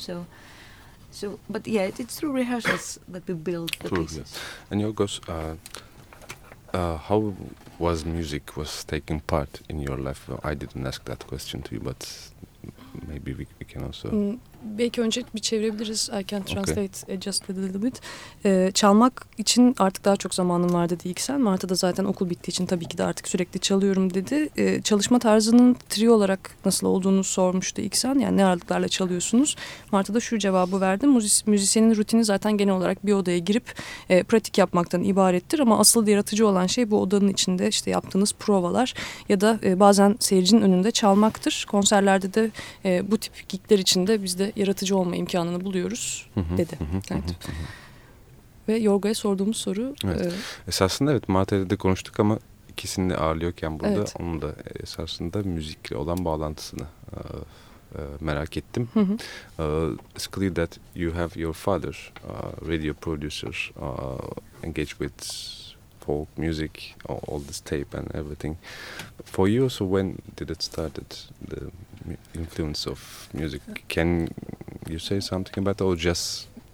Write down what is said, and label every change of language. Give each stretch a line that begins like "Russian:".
English: So, but yeah, it's through rehearsals that we build the true, pieces. Yes. And Yorgos, how was music was taking part in your life? Well, I didn't ask that question to you, but maybe we can also.
Turkish: Belki önce bir çevirebiliriz.
English: I can translate okay. Just a little bit.
Turkish: Çalmak için artık daha çok zamanım var dedi İksel. Marta da zaten okul bittiği için tabii ki de artık sürekli çalıyorum dedi. Çalışma tarzının trio olarak nasıl olduğunu sormuştu İksel. Yani ne aralıklarla çalıyorsunuz? Marta da şu cevabı verdi. Müzisyenin rutini zaten genel olarak bir odaya girip pratik yapmaktan ibarettir. Ama asıl yaratıcı olan şey bu odanın içinde işte yaptığınız provalar ya da bazen seyircinin önünde çalmaktır. Konserlerde de bu tip gigler içinde biz de yaratıcı olma imkanını buluyoruz dedi. Ve Yorga'ya sorduğumuz soru evet. Esasında evet Marta'yla da konuştuk ama ikisini de ağırlıyorken burada evet. Onun da esasında müzikle olan bağlantısını merak ettim.
English: It's clear that you have your father radio producer engaged with folk music, all this tape and everything. For you, so when did it start, the influence of music? Can you say something about that, or just...